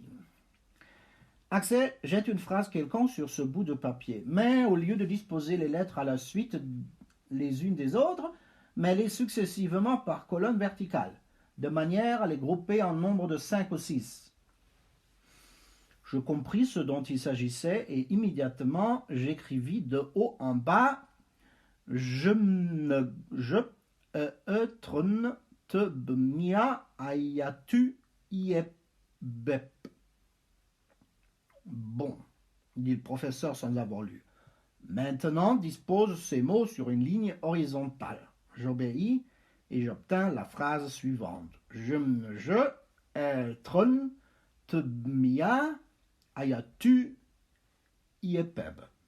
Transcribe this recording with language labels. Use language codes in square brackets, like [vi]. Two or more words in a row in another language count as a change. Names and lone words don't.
[fr] Axel jette une phrase quelconque sur ce bout de papier, mais au lieu de disposer les lettres à la suite les unes des autres, met-les successivement par colonne verticale, de manière à les grouper en nombre de 5 ou 6. Je compris ce dont il s'agissait et immédiatement j'écrivis de haut en bas trun te bmia ayatu iebep. Bon, dit le professeur sans avoir lu. Maintenant, dispose ces mots sur une ligne horizontale. J'obéis et j'obtins la phrase suivante. Tron te mia ayatu iepeb.